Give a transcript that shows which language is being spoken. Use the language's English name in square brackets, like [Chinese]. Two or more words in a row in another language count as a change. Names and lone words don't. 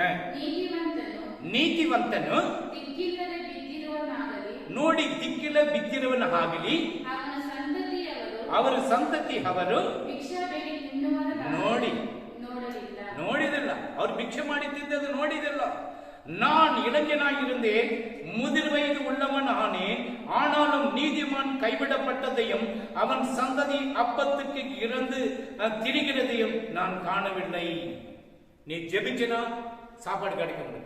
[Kannada] ನೀತಿವಂತನು ದಿಕ್ಕಿಲ್ಲದೆ ಬಿದ್ದಿರುವವನಾಗಲಿ, ನೋಡಿ ದಿಕ್ಕಿಲ್ಲ ಬಿದ್ದಿರುವವನಾಗಲಿ, ಅವರ ಸಂತತಿ ಅವರು ಭಿಕ್ಷೆ ಬೇಡಿ ತಿನ್ನುವವರನ್ನು ನೋಡಿದಿಲ್ಲ. ಅವ್ರು ಭಿಕ್ಷೆ ಮಾಡಿದ್ದದು ನೋಡಿದಿಲ್ಲ. [Tamil] நான் இளைஞனாயிருந்தேன், முதிர் வயது உள்ளவன் ஆனேன். ஆனாலும் நீதிமான் கைவிடப்பட்டதையும் அவன் சந்ததி அப்பத்துக்கு இறந்து திரிகிறதையும் நான் காணவில்லை. நீ ஜெபிச்சனா சாப்பாடு கிடைக்க முடியும்.